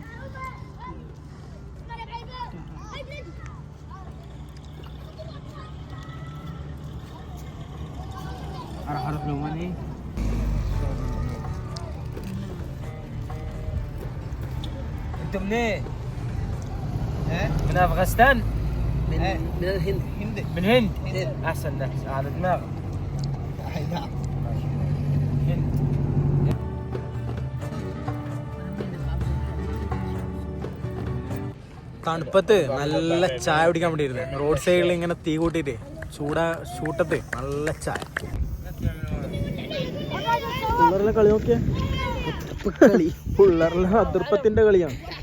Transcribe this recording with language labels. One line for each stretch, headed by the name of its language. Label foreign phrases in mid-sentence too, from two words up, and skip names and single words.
Arabic: اروح لوماني. انتم منين؟ من افغانستان؟ من الهند. من هند؟ احسن ناس على دماغك. هند.
Malayalam: തണുപ്പത്ത് നല്ല ചായ കുടിക്കാൻ വേണ്ടി ഇരുന്നത്. റോഡ് സൈഡിൽ ഇങ്ങനെ തീ കൂട്ടിയിട്ട് ചൂട്ടത്ത് നല്ല ചായ. പിള്ളേരുടെ കളി നോക്കിയ കളി, പിള്ളേരുടെ അതിർപ്പത്തിന്റെ കളിയാണ്.